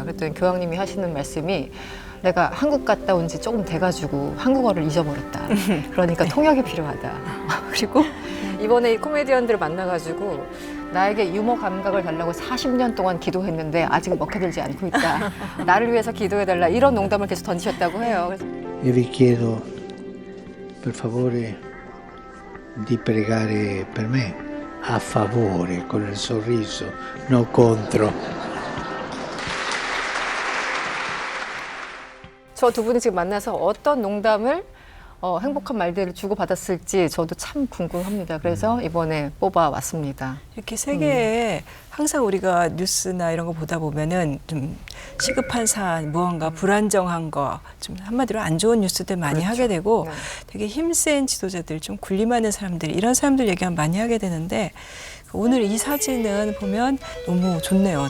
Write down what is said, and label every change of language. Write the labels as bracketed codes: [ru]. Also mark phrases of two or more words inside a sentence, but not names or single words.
[ko] 그랬더니 교황님이 하시는 말씀이 내가 한국 갔다 온 지 조금 돼가지고 한국어를 잊어버렸다. 그러니까 통역이 필요하다. 그리고 이번에 이 코미디언들을 만나가지고 나에게 유머 감각을 달라고 40년 동안 기도했는데 아직 먹혀들지 않고 있다. 나를 위해서 기도해달라. 이런 농담을 계속 던지셨다고 해요. [it] Io vi chiedo per favore di pregare per me a favore con il sorriso, no contro. [ko] 저 두 분이 지금 만나서 어떤 농담을 행복한 말들을 주고받았을지 저도 참 궁금합니다. 그래서 이번에 뽑아왔습니다. 이렇게 세계에 항상 우리가 뉴스나 이런 거 보다 보면은 좀 시급한 사안, 무언가 불안정한 거, 좀 한마디로 안 좋은 뉴스들 많이 하게 되고 되게 힘센 지도자들, 좀 군림하는 사람들, 이런 사람들 얘기하면 많이 하게 되는데 오늘 이 사진은 보면 너무 좋네요.